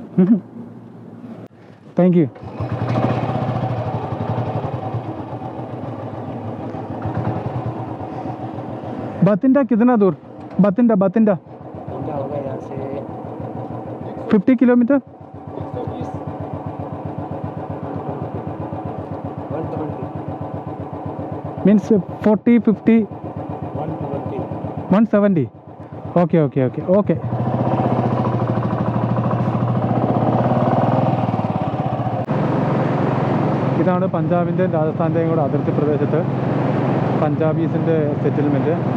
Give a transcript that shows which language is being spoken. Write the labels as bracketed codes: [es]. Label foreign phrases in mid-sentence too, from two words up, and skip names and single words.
[en] thank you. [hi] बतिंडा कितना दूर? बतिंडा होगा यहाँ से 50 किलोमीटर. 120 मीन्स 40 50 120 170. ഓക്കെ ഓക്കെ ഓക്കെ ഓക്കെ. [ml] ഇതാണ് പഞ്ചാബിൻ്റെയും രാജസ്ഥാൻ്റെയും കൂടെ അതിർത്തി പ്രദേശത്ത് പഞ്ചാബീസിൻ്റെ സെറ്റിൽമെൻറ്റ്.